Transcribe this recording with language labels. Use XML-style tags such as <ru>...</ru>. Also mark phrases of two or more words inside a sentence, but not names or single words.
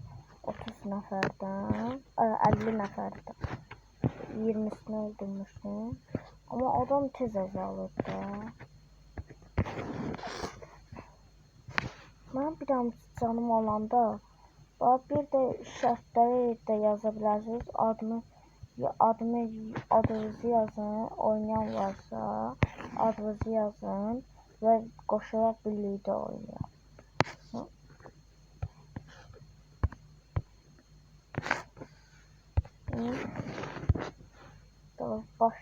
<tr>30 neferden, 50 neferden 20'sini öldürmüştüm. Ama adam tez azalır da. Ben bir daha canım olanda</tr> <az>bir de şərtləri də yaza bilərsiniz. Adınızı yazın. Oynayan varsa adınızı yazın və qoşaraq birlikdə oynayın.</az> <tr>Tamam, baş.</tr>